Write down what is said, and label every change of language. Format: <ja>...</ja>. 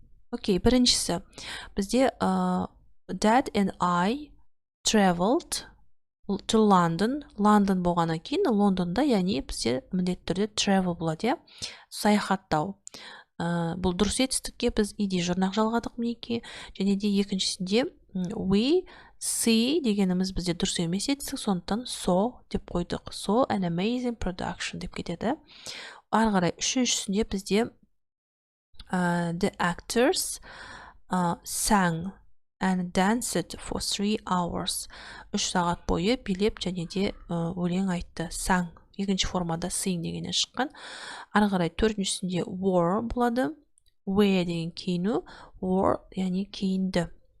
<kk>Окей, біріншісі бізде</kk> <en>Dad and I traveled to London.</en> <kk>London болғаннан кейін Лондонда, яғни бізде міндетті түрде travel болады, саяхаттау. Бұл дұрыс етістікке біз ed жұрнақ жалғадық мінеки. Және де екіншісінде</kk> <en>we see</en> <kk>дегеніміз бізде дұрыс емес етістік, сондықтан so деп қойдық.</kk> <en>So an amazing production</en> <kk>деп кетеді. Ары қарай үшіншісінде бізде</kk> <en>the actors sang and danced for 3 hours.</en> <kk>3 сағат бойы билеп және де өлең айтты.</kk> <en>Sang.</en> <kk>Екінші формада sing дегеннен шыққан. Ары қарай төртіншісінде</kk> <en>wore</en> <kk>болады. Wear деген киіну. Wore яғни киінді.</kk>